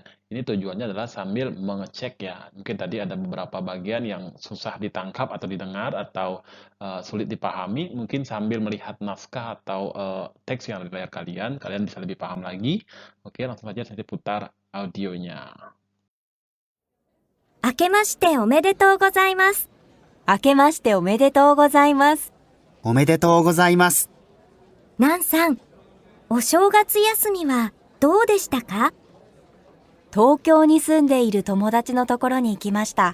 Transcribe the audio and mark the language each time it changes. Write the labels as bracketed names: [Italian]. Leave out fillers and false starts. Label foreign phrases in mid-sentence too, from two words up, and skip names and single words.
[Indonesian] Ini tujuannya adalah sambil mengecek ya. Mungkin tadi ada beberapa bagian yang susah ditangkap atau didengar atau sulit dipahami. Mungkin sambil melihat naskah atau teks yang ada di layar kalian, kalian bisa lebih paham lagi. Oke, langsung saja saya putar audionya. [Japanese] 明けましておめでとうございます。明けましておめでとうございます。おめでとうございます。ナンさん、お正月休みはどうでしたか？東京に住んでいる友達のところに行きました。